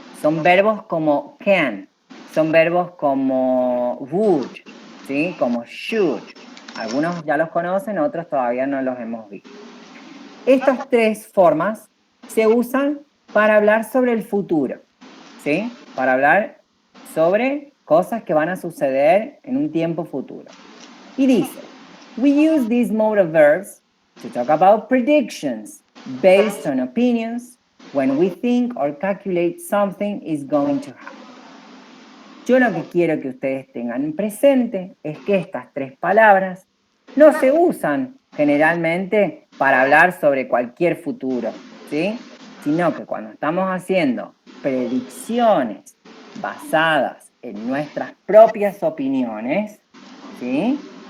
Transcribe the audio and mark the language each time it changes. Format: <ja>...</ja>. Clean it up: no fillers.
<es>son verbos como can, son verbos como would, ¿sí? Como should. Algunos ya los conocen, otros todavía no los hemos visto. Estas tres formas se usan para hablar sobre el futuro, ¿sí? Para hablar sobre cosas que van a suceder en un tiempo futuro. Y dice,</es> <en>we use this mode of verbs to talk about predictions based on opinions when we think or calculate something is going to happen.</en> <es>Yo lo que quiero que ustedes tengan presente es que estas tres palabras no se usan generalmente para hablar sobre cualquier futuro, ¿sí? Sino que cuando estamos haciendo predicciones basadas en nuestras propias opiniones, ¿sí?</es>